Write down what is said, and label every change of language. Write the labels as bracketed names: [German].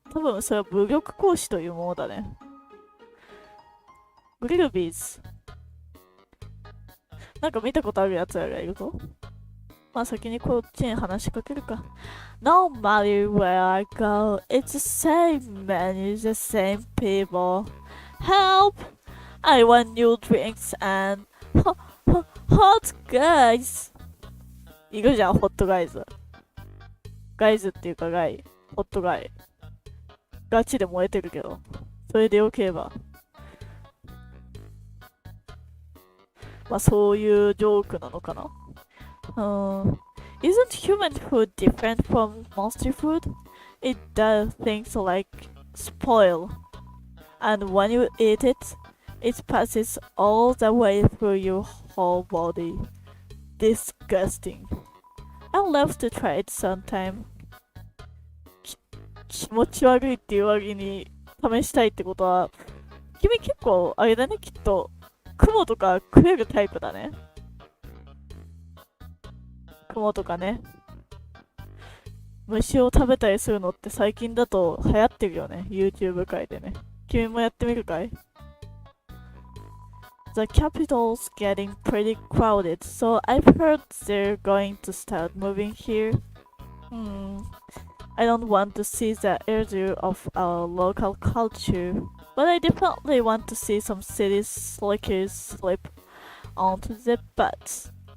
[Japanese] 多分それは武力行使というものだね。グリルビーズ。なんか見たことあるやつらがいるぞ。まあ先にこっちに話しかけるか。 [English] No matter where I go, it's the same menu, the same people. Help! I want new drinks and hot guys. [Japanese] いるじゃん、ホットガイズ。ガイズっていうかガイ。ホットガイ。ガチで燃えてるけど。それでよければ。まあそういうジョークなのかな。 [English] Isn't human food different from monster food? It does things like spoil. And when you eat it, it passes all the way through your whole body. Disgusting. I'd love to try it sometime. [Japanese] 気持ち悪いっていう割に試したいってことは、君結構あれだね、きっと雲とか食えるタイプだね。雲とかね。虫を食べたりするのって最近だと流行ってるよね。 YouTube 界でね。君もやってみるかい？ [English] The capital's getting pretty crowded, so I've heard they're going to start moving here. I don't want to see the erasure of our local culture, but I definitely want to see some city slickers slip onto the butts.